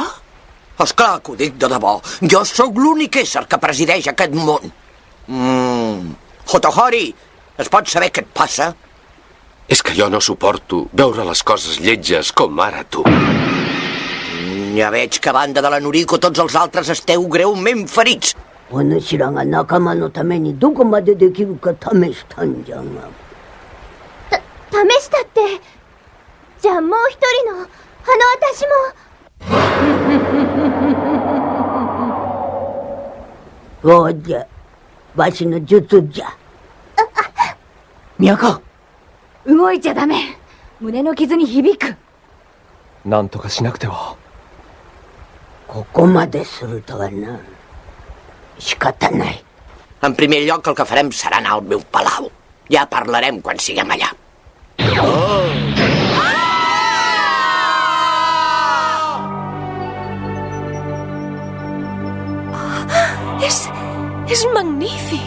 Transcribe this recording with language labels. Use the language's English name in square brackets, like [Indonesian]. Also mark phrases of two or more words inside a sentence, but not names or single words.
[Catalan] Esclar que ho dic de debò. Jo sóc l'únic ésser que presideix aquest món. Hotohori, es pot saber què et passa? És que jo no suporto veure les coses lletges com ara tu. Ja veig que a banda de la Noriko tots els altres esteu greument ferits. [Japanese] お主らが仲間のためにどこまでできるか試したんじゃが。試したって。じゃあもう一人の私も。そうじゃ、わしの術じゃ。宮家、動いちゃダメ。胸の傷に響く。なんとかしなくては。ここまでするとはな。仕方ない。 [Catalan] En primer lloc, el que farem serà anar al meu palau. Ja parlarem quan siguem allà. És magnífic.